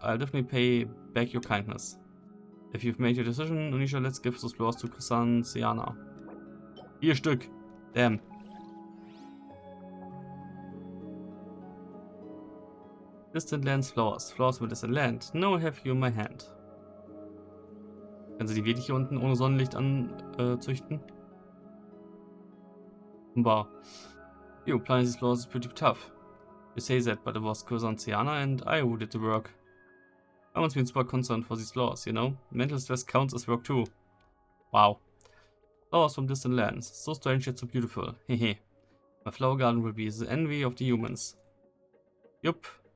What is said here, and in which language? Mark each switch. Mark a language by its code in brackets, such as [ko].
[en] I'll definitely pay back your kindness. If you've made your decision, Onisha, let's give those flowers to Kusan Siana. [de] 4 Stück. [en] Damn. Distant Lands Flowers. Flowers from distant land. Now I have you in my hand. [de] Können sie die wirklich hier unten ohne Sonnenlicht anzüchten? Bah. [en] You, planting these flowers is pretty tough. You say that, but it was Kusan Siana and I who did the work. I once been super concerned for these flowers, you know? Mental stress counts as work too. Wow. Flowers from distant lands. So strange yet so beautiful. Hehe. My flower garden will be the envy of the humans. Yup.